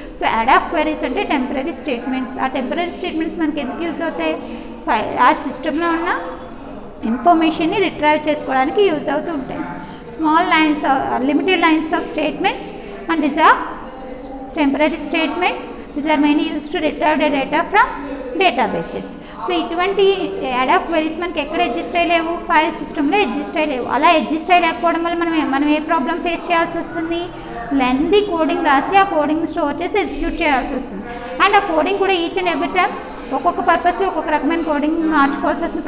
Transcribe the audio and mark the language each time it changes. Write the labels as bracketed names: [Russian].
[Telugu] So add of queries అంటే temporary statements. ఆ temporary statements మనకి ఎందుకు యూజ్ అవుతాయి, ఆ సిస్టంలో ఉన్న ఇన్ఫర్మేషన్ని రిట్రైవ్ చేసుకోవడానికి యూజ్ అవుతూ ఉంటాయి. [English] Small lines, limited lines of statements and these are temporary statements. These are mainly used to retrieve the data from databases. [Telugu] So ఇటువంటి యాడ్ ఆఫ్ క్వెరీస్ మనకి ఎక్కడ ఎగ్జిస్ట్ అయ్యలేవు, ఫైల్ సిస్టంలో ఎగ్జిస్ట్ అయ్యలేవు. అలా ఎగ్జిస్ట్ అయ్యలేకపోవడం వల్ల మనం ఏ ప్రాబ్లం ఫేస్ చేయాల్సి వస్తుంది, lengthy coding రాసి ఆ కోడింగ్ స్టోర్ చేసి ఎగ్జిక్యూట్ చేయాల్సి వస్తుంది. అండ్ ఆ కోడింగ్ కూడా ఈచ్ అండ్ ఎవ్రీ టైం ఒక్కొక్క పర్పస్కి ఒక్కొక్క రకమైన కోడింగ్ మార్చుకోవాల్సి వస్తుంది.